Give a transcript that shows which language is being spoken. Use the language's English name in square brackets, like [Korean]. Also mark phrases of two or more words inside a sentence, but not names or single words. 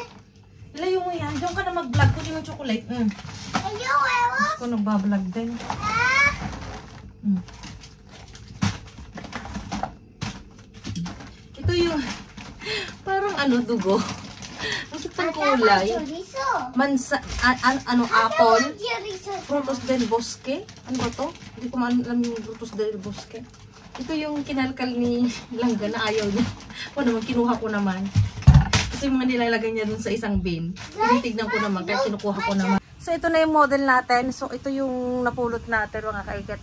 [Filipino] Ilayo mo yan. Diyan ka na mag-vlog. Kunin yung chocolate. Ayaw, ewan. Ako nagbablog din. Ito yung parang dugo. Bakit ang kulay? Chorizo. Mansa, apple? Chorizo. Frutos del Bosque? Ano ba to? Hindi ko alam yung Frutos del Bosque. Ito yung kinalkal ni Langga na ayaw niya. O naman, kinuha ko naman. Kasi yung mga nilalagay niya dun sa isang bin. Tinitignan ko naman, kaya kinukuha ko naman. So, ito na yung model natin. So, ito yung napulot natin, mga kaikit.